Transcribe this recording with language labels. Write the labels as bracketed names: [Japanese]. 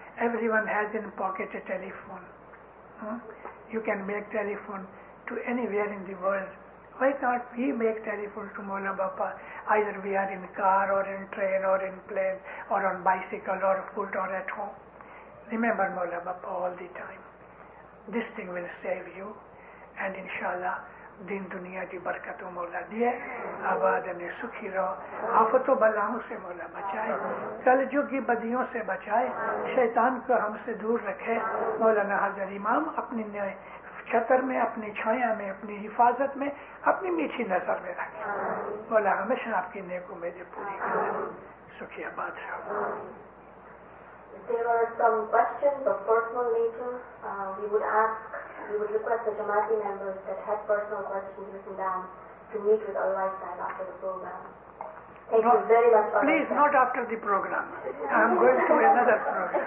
[English] Everyone has in pocket a telephone. You can make telephone to anywhere in the world. Why can't we make telephone to Maula Baba? Either we are in car or in train or in plane or on bicycle or foot or at home. Remember Maula Baba all the time. This thing will save you, and inshallah [Urdu] دین دنیا کی برکتوں مولا دیے، آباد نے سکھی رہو، آفتوں بلاؤں سے مولا بچائے، کل جو کی بدیوں سے بچائے، شیطان کو ہم سے دور رکھے۔ مولانا حضرت امام اپنی چھتر میں، اپنی چھایا میں، اپنی حفاظت میں، اپنی میٹھی نظر میں رکھے۔ مولا ہمیشہ آپ کی نیک امیدیں پوری کرے۔ سکھی آباد رہو۔ [English] There are some questions of personal nature. We would request the Jamaati members that had personal questions written down to meet with our lifestyle after the program. Thank you very much. Please, not after the program. I am going to another program.